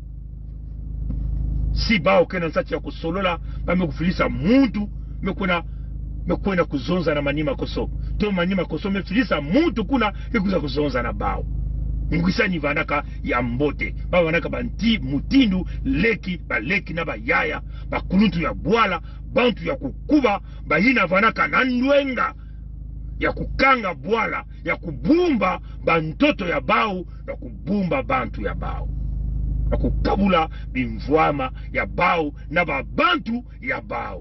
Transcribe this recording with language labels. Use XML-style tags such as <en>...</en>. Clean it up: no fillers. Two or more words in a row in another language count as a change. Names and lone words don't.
<ktu>Si bao kena nsati ya kusolola bame kufilisa muntu mekwena kuzonza na manima koso. To manima koso mefilisa muntu kuna ikuza kuzonza na bao. Ngwisani vandaka ya mbote. Ba vandaka banti mutindu leki ba leki na ba yaya ba kunutu ya bwala bantu ya kukuba ba hina vandaka na ndwenga ya kukanga bwala ya kubumba bantoto ya bao na kubumba bantu ya bao na kukabula bimvwama ya bao na babantu ya bao.</ktu>